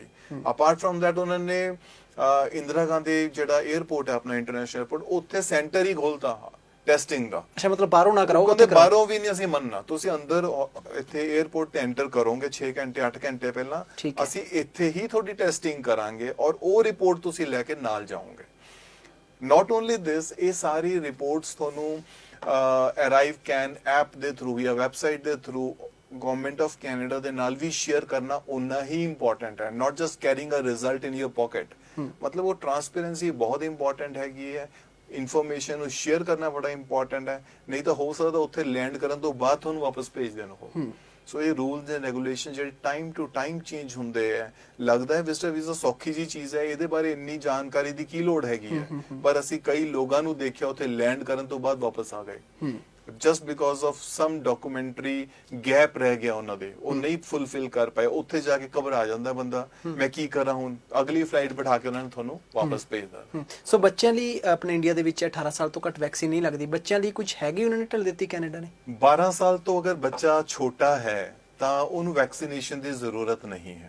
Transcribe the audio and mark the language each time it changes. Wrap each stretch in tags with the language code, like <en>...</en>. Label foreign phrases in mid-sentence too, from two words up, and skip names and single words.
<en>apart from that</en> <pa>ਉਹਨਾਂ ਨੇ ਇੰਦਰਾ ਗਾਂਧੀ ਜਿਹੜਾ 에ਅਰਪੋਰਟ ਹੈ ਆਪਣਾ ਇੰਟਰਨੈਸ਼ਨਲ 에ਅਰਪੋਰਟ, ਉੱਥੇ ਸੈਂਟਰ ਹੀ ਖੋਲਤਾ ਟੈਸਟਿੰਗ ਦਾ। ਅੱਛਾ, ਮਤਲਬ ਬਾਹਰੋਂ ਨਾ ਕਰਾਓ, ਕਹਿੰਦੇ ਬਾਹਰੋਂ ਵੀ ਨਹੀਂ ਅਸੀਂ ਮੰਨਣਾ, ਤੁਸੀਂ ਅੰਦਰ ਇੱਥੇ 에ਅਰਪੋਰਟ ਤੇ ਐਂਟਰ ਕਰੋਗੇ 6 ਘੰਟੇ 8 ਘੰਟੇ ਪਹਿਲਾਂ, ਅਸੀਂ ਇੱਥੇ ਹੀ ਤੁਹਾਡੀ ਟੈਸਟਿੰਗ ਕਰਾਂਗੇ ਔਰ ਉਹ ਰਿਪੋਰਟ ਤੁਸੀਂ ਲੈ ਕੇ ਨਾਲ ਜਾਓਗੇ।</pa> <en>not only this,</en> <pa>ਇਹ ਸਾਰੀ ਰਿਪੋਰਟਸ ਤੁਹਾਨੂੰ ਅਰਾਈਵ ਕੈਨ ਐਪ ਦੇ ਥਰੂ ਜਾਂ ਵੈਬਸਾਈਟ ਦੇ ਥਰੂ ਗਵਰਨਮੈਂਟ ਆਫ ਕੈਨੇਡਾ ਦੇ ਨਾਲ ਵੀ ਸ਼ੇਅਰ ਕਰਨਾ ਉਨਾ ਹੀ ਇੰਪੋਰਟੈਂਟ ਹੈ,</pa> <en>not just carrying a result in your pocket.</en> <pa>ਮਤਲਬ ਉਹ ਟ੍ਰਾਂਸਪੇਰੈਂਸੀ ਬਹੁਤ ਇੰਪੋਰਟੈਂਟ ਹੈਗੀ ਹੈ, ਇਨਫੋਰਮੇਸ਼ਨ ਨੂੰ ਸ਼ੇਅਰ ਕਰਨਾ ਬੜਾ ਇੰਪੋਰਟੈਂਟ ਹੈ, ਨਹੀਂ ਤਾਂ ਹੋ ਸਕਦਾ ਉੱਥੇ ਲੈਂਡ ਕਰਨ ਤੋਂ ਬਾਅਦ ਤੁਹਾਨੂੰ ਵਾਪਸ ਭੇਜ ਦੇਣ ਉਹ। ਸੋ ਇਹ</pa> <en>rules and regulation</en> <pa>ਜਿਹੜੇ</pa> <en>time to time</en> <pa>ਚੇਂਜ ਹੁੰਦੇ ਹੈ। ਲੱਗਦਾ ਹੈ ਵਿਜ਼ਟਰ ਵੀਜ਼ਾ ਸੌਖੀ ਜੀ ਚੀਜ਼ ਹੈ, ਇਹਦੇ ਬਾਰੇ ਇੰਨੀ ਜਾਣਕਾਰੀ ਦੀ ਕੀ ਲੋੜ ਹੈਗੀ ਹੈ, ਪਰ ਅਸੀਂ ਕਈ ਲੋਕਾਂ ਨੂੰ ਦੇਖਿਆ ਉੱਥੇ ਲੈਂਡ ਕਰਨ ਤੋਂ ਬਾਅਦ ਵਾਪਸ ਆ ਗਏ</pa> <en>just because of some documentary gap</en> <pa>ਰਹਿ ਗਿਆ ਉਹਨਾਂ ਦੇ, ਉਹ ਨਹੀਂ ਫੁੱਲਫਿਲ ਕਰ ਪਾਏ। ਉੱਥੇ ਜਾ ਕੇ ਘਬਰਾ ਜਾਂਦਾ ਬੰਦਾ, ਮੈਂ ਕੀ ਕਰਾਂ ਹੁਣ, ਅਗਲੀ ਫਲਾਈਟ ਬਿਠਾ ਕੇ ਉਹਨਾਂ ਨੇ ਤੁਹਾਨੂੰ ਵਾਪਸ ਭੇਜਦਾ। ਸੋ ਬੱਚਿਆਂ ਲਈ ਆਪਣੇ ਇੰਡੀਆ ਦੇ ਵਿੱਚ 18 ਸਾਲ ਤੋਂ ਘੱਟ ਵੈਕਸੀਨ ਨਹੀਂ ਲੱਗਦੀ, ਬੱਚਿਆਂ ਲਈ ਕੁਝ ਹੈਗੀ ਉਹਨਾਂ ਨੇ ਢਿੱਲ ਦਿੱਤੀ ਕੈਨੇਡਾ ਨੇ? 12 ਸਾਲ ਤੋਂ ਅਗਰ ਬੱਚਾ ਛੋਟਾ ਹੈ ਤਾਂ ਉਹਨੂੰ ਵੈਕਸੀਨੇਸ਼ਨ ਦੀ ਜ਼ਰੂਰਤ ਨਹੀਂ ਹੈ।</pa>